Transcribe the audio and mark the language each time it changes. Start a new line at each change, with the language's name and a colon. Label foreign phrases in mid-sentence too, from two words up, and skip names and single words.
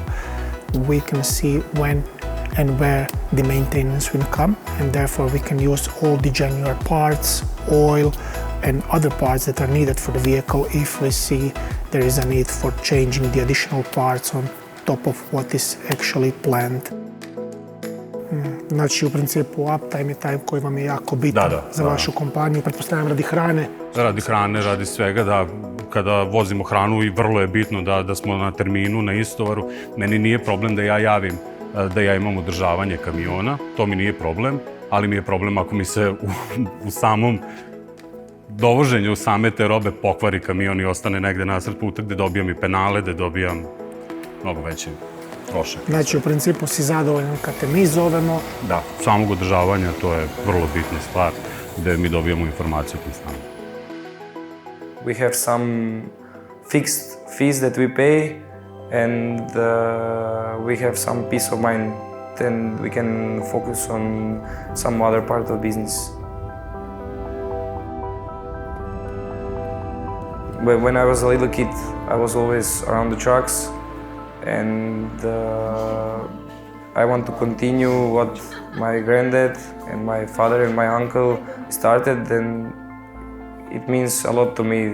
English: We can see when and where the maintenance will come, and therefore we can use all the genuine parts, oil, and other parts that are needed for the vehicle if we see there is a need for changing the additional parts on top of what is actually planned.
Serbian: Znači, u principu, uptime je taj koji vam je jako bitan za vašu kompaniju, pretpostavljam radi hrane. Radi hrane, radi svega, da kada vozimo hranu i vrlo je bitno da smo na terminu, na istovaru. Meni nije problem da ja javim da ja imam održavanje kamiona, to mi nije problem, ali mi je problem ako mi se u samom dovoženju same te robe pokvari kamion i ostane negde nasred puta gde dobijam i penale, gde dobijam mnogo veći trošak. Znači, u principu si zadovoljan kad te mi zovemo. Da, samog održavanja, to je vrlo bitna stvar, gde mi dobijamo informaciju konstantno.
English: We have some fixed fees that we pay, and we have some peace of mind, and we can focus on some other part of business. But when I was a little kid, I was always around the trucks, and I want to continue what my granddad and my father and my uncle started, and it means a lot to me.